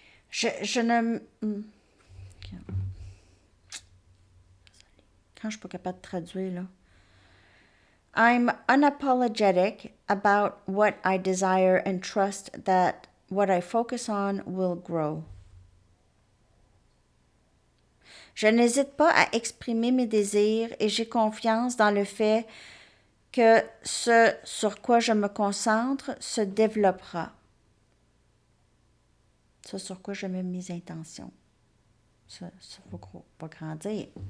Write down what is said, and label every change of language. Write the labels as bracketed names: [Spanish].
[French] Je ne... Quand je ne suis pas capable de traduire, là. [English] I'm unapologetic about what I desire and trust that what I focus on will grow. [French] Je n'hésite pas à exprimer mes désirs et j'ai confiance dans le fait que ce sur quoi je me concentre se développera. Ce sur quoi je mets mes intentions. Ça va grandir.